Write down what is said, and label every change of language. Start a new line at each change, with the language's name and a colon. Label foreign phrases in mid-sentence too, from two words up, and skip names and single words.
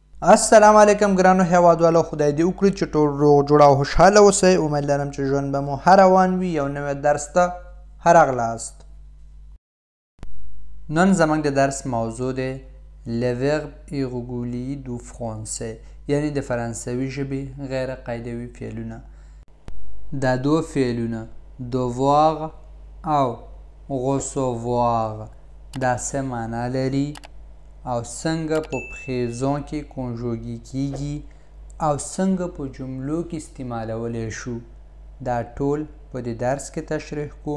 Pashto: السلام علیکم ګرانو هیوادوالو، خدای دې وکړي چې ټول روغ جوړ او خوشحاله اوسئ. امید لرم چې ژوند به مو ښه روان وي. یو نوی درس ته ښه راغلاست. نن زموږ د درس موضوع دی
French: le verbe irrégulier du français،
Pashto: یعنی د فرانسوي ژبې غیر قاعدوي فعلونه. دا دوه فعلونه devoir او recevoir دا څه معنا لري او څنګه په پریزون کې کنجوګي کیږي او څنګه په جملو کې استعمالولی شو، دا ټول په دې درس کې تشریح کوم.